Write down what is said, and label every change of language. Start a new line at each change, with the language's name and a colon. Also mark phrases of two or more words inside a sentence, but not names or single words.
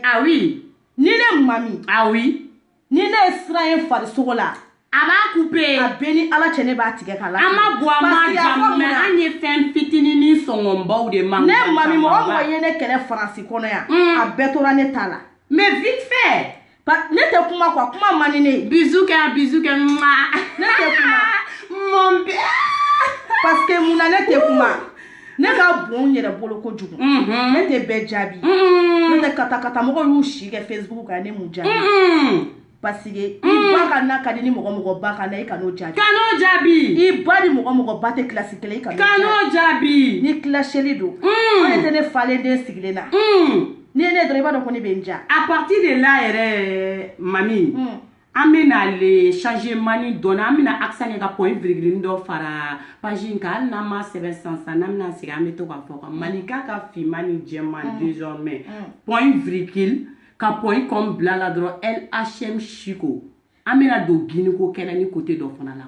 French: ah oui
Bambara: ni ne Mami
French: ah oui
Bambara: ni ne sira in farisogo la a b'a coupé a bɛɛ ni Ala cɛ ne b'a tigɛ k'a la an ma bɔ a ma jamu mais an ye fɛn fitinin sɔngɔnbaw de man ne Mami mɔgɔ ye ne kɛlɛ Faransi kɔnɔ yan a bɛɛ tora ne ta la
French: mais vite fait
Bambara: ne tɛ kuma quoi kuma man di ne bisou kɛ ne tɛ kuma
French: mon bien parce que
Bambara: mun na ne tɛ kuma ne ka bon n yɛrɛ bolo kojugu ne tɛ bɛɛ jaabi ne tɛ kata mɔgɔw y'u si kɛ Facebook kan ne m'u jaabi
French: parce que
Bambara: i ba ka na ka di ni mɔgɔ ba ka na i ka n'o jaabi kan'o jaabi i ba ni mɔgɔ ba tɛ kilasi kelen i ka n'o jaabi ni kilaseli don o tɛ ne falen den sigilen na ni ye ne dɔrɔn i b'a dɔn ko ne bɛ n ja
French: à partir de là
Bambara: yɛrɛ Mami an bɛna
French: le changement
Bambara: ni dɔɔni an bɛna accent kɛ ka
French: point virgule
Bambara: dɔ fara page in kan hali n'an ma sɛbɛn sisan n'an bɛna sigi an bɛ to k'a fɔ kan Malika ka finman ni jɛman désormais
French: point virgule
Bambara: ka
French: point comme
Bambara: bila la dɔrɔn LHM Chiko an bɛna don Guinée ko kɛlɛ ni côté dɔ fana la